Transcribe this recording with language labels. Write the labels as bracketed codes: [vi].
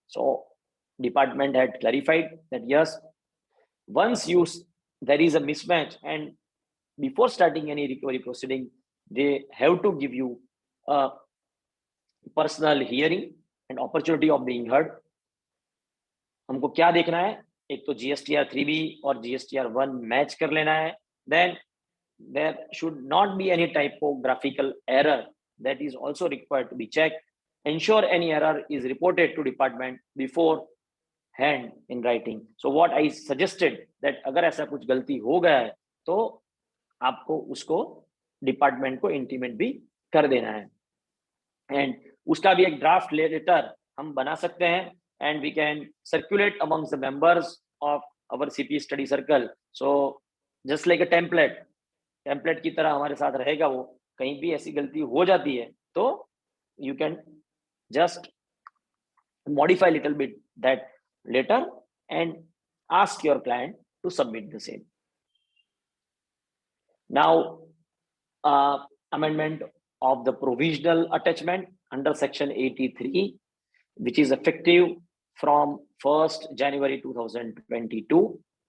[en] So department had clarified that yes, once there is a mismatch and before starting any recovery proceeding, they have to give you a personal hearing and opportunity of being heard. [hi] हमको क्या देखना है? एक तो GSTR 3B और GSTR 1 match कर लेना है. [en] Then there should not be any typographical error. That is also required to be checked. Ensure any error is reported to department before hand in writing. So what I suggested that [hi] अगर ऐसा कुछ गलती हो गया है तो आपको उसको डिपार्टमेंट को इंटीमेट भी कर देना है. एंड उसका भी एक ड्राफ्ट लेटर हम बना सकते हैं [en] and we can circulate amongst the members of our CP study circle. So just like a template [hi] की तरह हमारे साथ रहेगा वो. कहीं भी ऐसी गलती हो जाती है तो [en] you can just modify little bit that letter and ask your client to submit the same. Now amendment of the provisional attachment under section 83, which is effective from 1st January 2022.